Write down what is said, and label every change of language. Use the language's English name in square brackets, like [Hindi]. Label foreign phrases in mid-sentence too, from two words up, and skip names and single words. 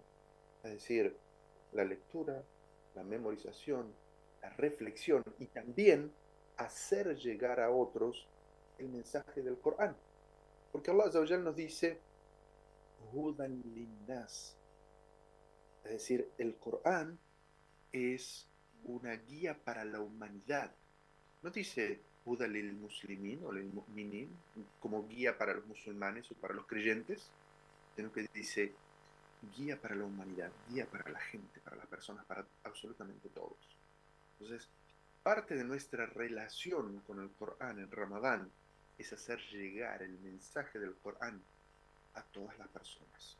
[Spanish] Es decir, la lectura, la memorización, la reflexión y también hacer llegar a otros el mensaje del Corán. [Arabic] Porque الله عز وجل [Spanish] nos dice, [Arabic] هدى للناس. [Spanish] Es decir, el Corán es una guía para la humanidad. No dice [Arabic] هدى للمسلمين [Spanish] o [Arabic] للمؤمنين [Spanish] como guía para los musulmanes o para los creyentes, sino que dice guía para la humanidad, guía para la gente, para las personas, para absolutamente todos. Entonces, parte de nuestra relación con el Corán en Ramadán es hacer llegar el mensaje del Corán a todas las personas.